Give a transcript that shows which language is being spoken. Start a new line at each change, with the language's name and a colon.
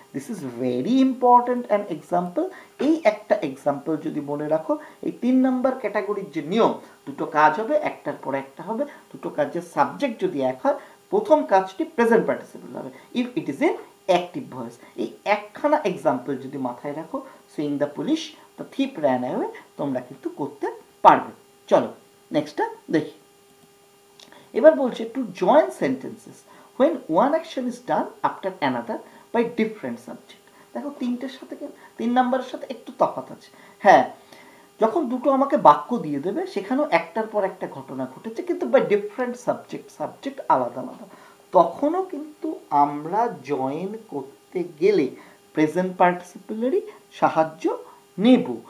English: This is very important an example.
Bangla: এই একটা example যদি মনে রাখো, এই 3 নাম্বার ক্যাটাগরির যে নিয়ম, দুটো কাজ হবে, একটার পর একটা হবে, দুটো কাজের সাবজেক্ট যদি এক হয়, প্রথম কাজটি প্রেজেন্ট পার্টিসিপল হবে
English: If it is a active voice.
Bangla: এই একখানা এক্সাম্পল যদি মাথায় রাখো,
English: seeing the police the thief ran away,
Bangla: তোমরা কিন্তু করতে পারবে। চলো নেক্সটটা দেখি। এবার বলছে
English: To join sentences when one action is done after another by different subject।
Bangla: দেখো, 3 নাম্বারের সাথে একটু তফাৎ আছে। হ্যাঁ, যখন দুটো আমাকে বাক্য দিয়ে দেবে সেখানেও একটার পর একটা ঘটনা ঘটেছে, কিন্তু বাই ডিফারেন্ট সাবজেক্ট আলাদা আলাদা, তখনও কিন্তু আমরা জয়েন করতে গেলে প্রেজেন্ট পার্টিসিপলেরই সাহায্য নেব।